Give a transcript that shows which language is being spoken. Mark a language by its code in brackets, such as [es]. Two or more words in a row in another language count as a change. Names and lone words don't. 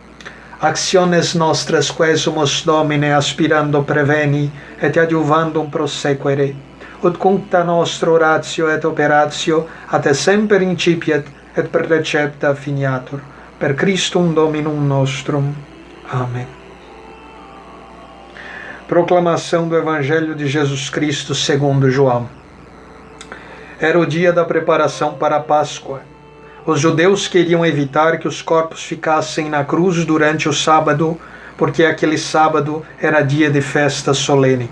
[la] Amen. actiones nostras quesumus Domine aspirando preveni, et adjuvandum prosequere, ut cuncta nostra oratio et operatio a te semper incipiet, et per recepta finiatur, per Christum Dominum nostrum. [pt] Amém. Proclamação do Evangelho de Jesus Cristo segundo João. Era o dia da preparação para a Páscoa. Os judeus queriam evitar que os corpos ficassem na cruz durante o sábado, porque aquele sábado era dia de festa solene.